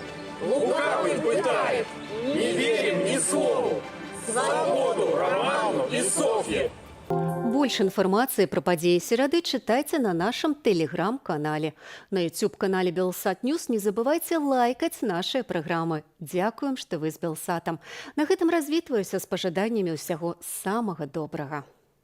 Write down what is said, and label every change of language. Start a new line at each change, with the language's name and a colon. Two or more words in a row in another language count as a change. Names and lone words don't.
Russian: Лукавый пытает, не верим ни слову. Свободу Роману и Софье.
Belarusian: Больш інфармацыі пра падзеі серады чытайце на нашым тэлеграм-канале. На YouTube-канале Белсат Ньюс не забывайце лайкаць нашыя праграмы. Дзякуем, што вы з Белсатам. На гэтым развітваюся з пажаданнямі ўсяго самага добрага.